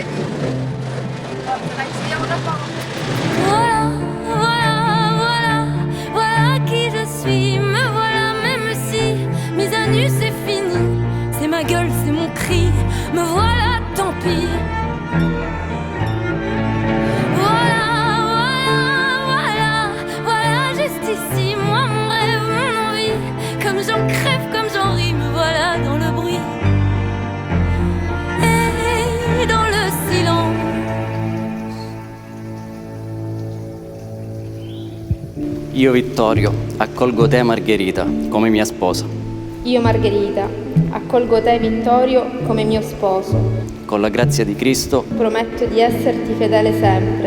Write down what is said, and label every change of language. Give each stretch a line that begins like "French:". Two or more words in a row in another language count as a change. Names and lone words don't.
Italian: Forza, dai, ci vediamo tra poco.
French: Voilà, voilà, voilà, voilà qui je suis. Me voilà même si, mise à nu c'est fini. C'est ma gueule, c'est mon cri. Me voilà, tant pis. Voilà, voilà, voilà, voilà, juste ici, moi mon rêve, mon envie. Comme j'en crève, comme j'en ris, me voilà dans le bruit et dans le silence.
Italian: Io Vittorio accolgo te Margherita come mia sposa. Io Margherita, accolgo te Vittorio come mio sposo. Con la grazia di Cristo, Prometto di esserti fedele sempre,